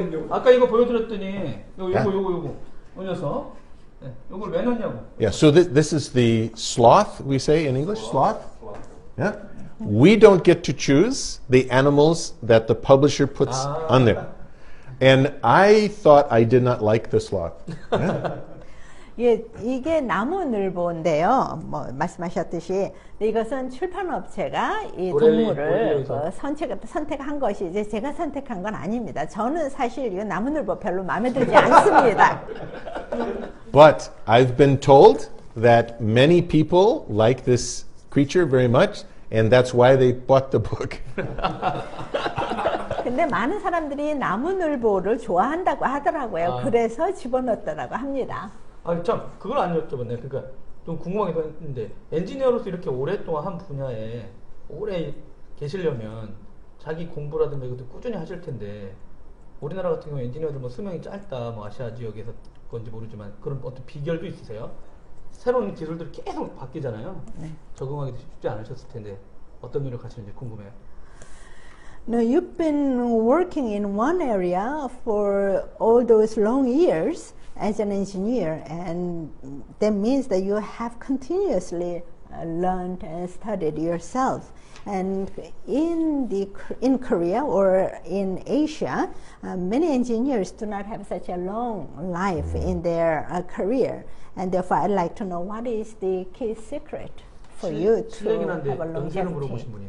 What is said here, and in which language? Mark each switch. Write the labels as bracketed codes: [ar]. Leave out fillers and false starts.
[ko] 아까 이거 보여드렸더니 요거 이 녀석. 네, 요걸 왜 넣냐고. [en] Yeah. So this is the sloth we say in English. Sloth. Yeah. We don't get to choose the animals that the publisher puts on there. And I thought I did not like the sloth. Yeah. [ko] 예, 이게 나무늘보인데요. 뭐 말씀하셨듯이 이것은 출판업체가 이 동물을 선택한 것이 이제 제가 선택한 건 아닙니다. 저는 사실 이 나무늘보 별로 마음에 들지 않습니다. [en] But I've been told that many people like this creature very much, and that's why they bought the book. [ko] 근데 많은 사람들이 나무늘보를 좋아한다고 하더라고요. 그래서 집어넣었다고 합니다. 참 그걸 안 여쭤봤네. 그러니까 좀 궁금하기도 했는데 엔지니어로서 이렇게 오랫동안 한 분야에 오래 계시려면 자기 공부라든가 이것도 꾸준히 하실 텐데 우리나라 같은 경우 엔지니어들 뭐 수명이 짧다, 뭐 아시아 지역에서 건지 모르지만 그런 어떤 비결도 있으세요? 새로운 기술들이 계속 바뀌잖아요. 네. 적응하기도 쉽지 않으셨을 텐데 어떤 노력하시는지 궁금해요. [en] No, you've been working in one area for all those long years as an engineer, and that means that you have continuously learned and studied yourself. And in Korea or in Asia, many engineers do not have such a long life in their career, and therefore I'd like to know what is the key secret for you to have a longevity.